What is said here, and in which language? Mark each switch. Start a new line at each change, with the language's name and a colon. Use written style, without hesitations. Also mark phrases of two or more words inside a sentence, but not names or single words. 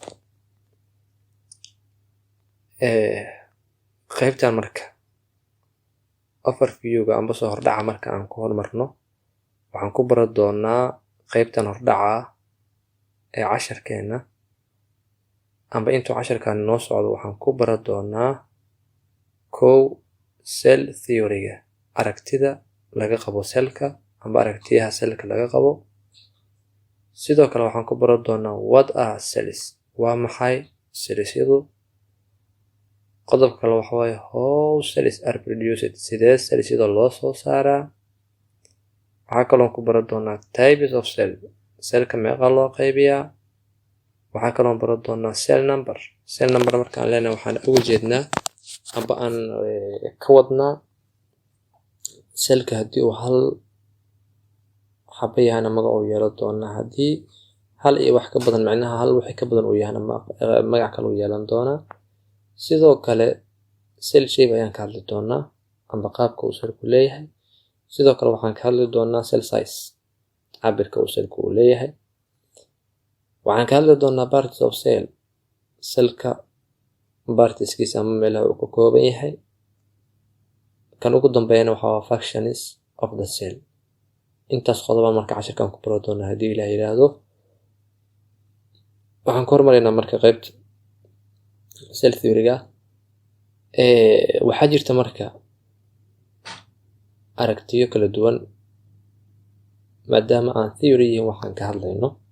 Somali: qaybtan marka overview-ga amba soo hordhaca marka aan ku hormarno waxaan ku baran doonaa qaybtan hordhaca ee casharkeena amba intuu casharkan noo socdo waxaan ku baran doonaa
English: cell theory-
Somali: ga, aragtida laga qabo cellka amba aragtiyaha cellka laga qabo. sidoo kale waxaan ku baran doonaa
English: what are cells,
Somali: waa maxay cells-yadu. qodobka kale waxa waaye
English: how cells are produced,
Somali: sidee cells-yada loo soo saaraa. waxaa kaloo ku baran doonaa
English: types of cellka
Somali: meeqa loo qaybiyaa. waxaa kaloo baran doonaa
English: cell number
Somali: markaan leenahay waxaan uga jeednaa amba aan ka wadnaa cellka haddii uu hal xaba yahana magac uu yeelan doonaa, haddii hal iyo wax ka badan macnaha hal wixii ka badan uu yahana magac kale uu yeelan doonaa. sidoo kale
English: cell shape
Somali: ayaan ka hadli doonaa amba qaabka uu cellku leeyahay. sidoo kale waxaan ka hadli doonaa
English: cell size,
Somali: cabirka uu cellku uu leeyahay. waxaan ka hadli doonaa
English: parts of cellka
Somali: partiskiisa ama meelaha uu ka kooban yahay. kan ugu dambeeyana waxaa waa
English: functions of the cell.
Somali: intaas qodoba marka casharkan ku baran doonaa haddii ilaah yiraahdo. waxaan ku hormaraynaa marka qaybta
English: cell theory-
Somali: ga. waxaa jirta marka aragtiyo kala duwan maadaama aan theory iyo waxaan ka hadlayno.